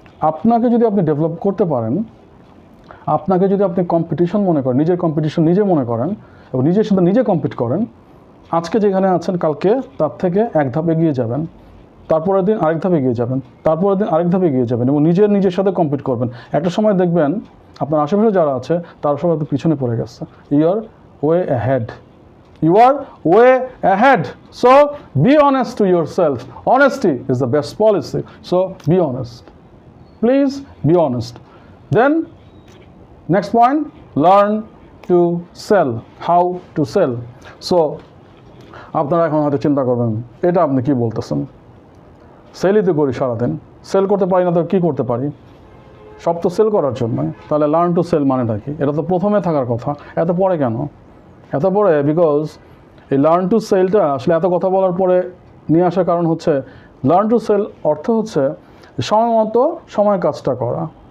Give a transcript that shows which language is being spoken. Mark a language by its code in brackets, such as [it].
[bn] আপনাকে যদি আপনি ডেভেলপ করতে পারেন, আপনাকে যদি আপনি কম্পিটিশন মনে করেন, নিজের কম্পিটিশন নিজে মনে করেন এবং নিজের সাথে নিজে কম্পিট করেন, আজকে যেখানে আছেন কালকে তার থেকে এক ধাপ এগিয়ে যাবেন, তারপরের দিন আরেক ধাপ এগিয়ে যাবেন, তারপরের দিন আরেক ধাপ এগিয়ে যাবেন এবং নিজের সাথে কম্পিট করবেন। একটা সময় দেখবেন আপনার আশেপাশে যারা আছে তারা সবাই তো পিছনে পড়ে গেছে। [en] You are way ahead, you are way ahead. So be honest to yourself. Honesty is the best policy. So be honest, please be honest. Then next point, learn to sell, how to sell. [bn] So আপনারা এখন হয়তো চিন্তা করবেন, এটা আপনি কি বলতেছেন? সেলই তো করি সারাদিন, সেল করতে পারি না তো কি করতে পারি? সব তো সেল করার জন্য, তাহলে লার্ন টু সেল মানেটা কি? এটা তো প্রথমে থাকার কথা, এত পরে কেন? এত পরে বিকজ এই লার্ন টু সেলটা আসলে এত কথা বলার পরে নিয়ে আসার কারণ হচ্ছে, লার্ন টু সেল অর্থ হচ্ছে সময় মতো সময় কাজটা করা।